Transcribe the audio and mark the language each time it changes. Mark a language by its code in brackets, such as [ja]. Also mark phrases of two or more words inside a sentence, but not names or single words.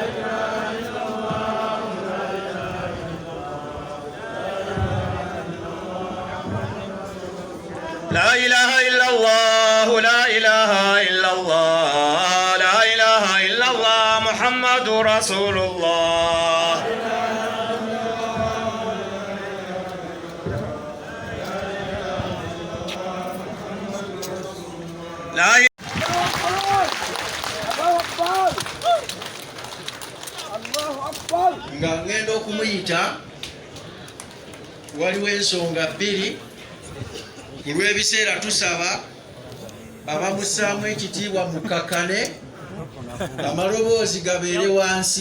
[ar] لا إله إلا الله، لا إله إلا الله، لا إله إلا الله، محمد رسول الله. لا [lg] nga ngenda okumuyita waliwo ensonga bbiri. Ku lw'ebiseera tusaba abamussaamu ekitiibwa mukkakane, amaloboozi gabeere wansi.